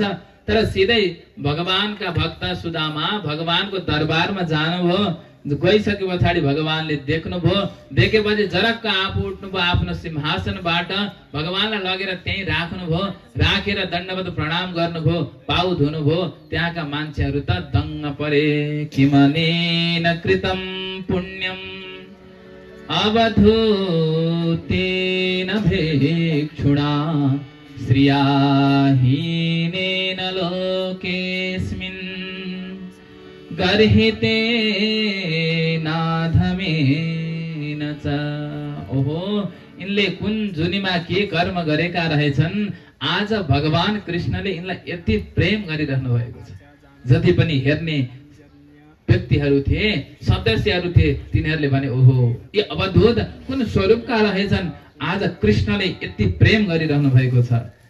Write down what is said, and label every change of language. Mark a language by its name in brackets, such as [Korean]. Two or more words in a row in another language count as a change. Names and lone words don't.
[Nepali] तर सिधै भगवानका भक्त सुदामा भगवानको दरबारमा जानुभयो। गइसके पछाडि भगवानले देख्नुभयो। देखेपछि जरक्क आफू उठ्नुभयो, आफ्नो सिंहासनबाट भगवानलाई लगेर त्यहीँ राख्नुभयो। राखेर दण्डवत प्रणाम गर्नुभयो, पाउ धुनुभयो। त्यहाँका मान्छेहरू त दङ्ग परे। [Sanskrit] किमनेन कृतम पुण्यम अवधूतेन भेक्षुणा श्रियाहीनेन लोकेस्मिन् गर्हिते नाधमेन च। [Nepali] ओहो, यिनले कुन जुनीमा के कर्म गरेका रहेछन्, आज भगवान कृष्णले यिनलाई यति प्रेम गरिरहनु भएको छ। जति पनि हेर्ने व्यक्तिहरू थिए, सदस्यहरू थिए, तिनीहरूले भने ओहो यो अवधूत कुन स्वरूपका रहेछन्, आज कृष्णले यति प्रेम गरिरहनु भएको छ।